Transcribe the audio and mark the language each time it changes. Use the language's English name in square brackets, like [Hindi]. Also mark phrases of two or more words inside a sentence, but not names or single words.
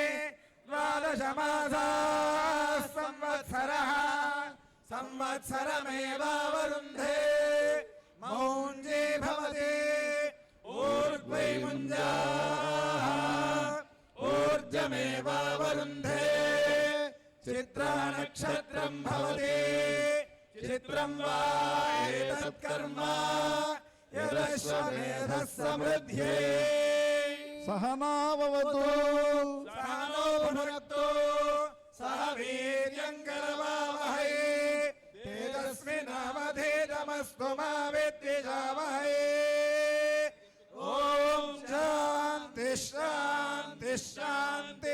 [Sanskrit] द्वादशमासाः संवत्सरः संवत्सरमेवावरुन्धे मौञ्जी भवति ऊर्ध्वै मुञ्जाः ऊर्जमेवावरुन्धे चित्रानक्षत्रम् भवति चित्रम् वा एतत्कर्म यदा విశ్వమేధः సమృద్ధ్యై సహనావవతు సహనో భునక్తు సహ వీర్యం కరవావహై తేజస్వినావధీతమస్తు మా విద్విషావహై ఓం శాంతి శాంతి శాంతి.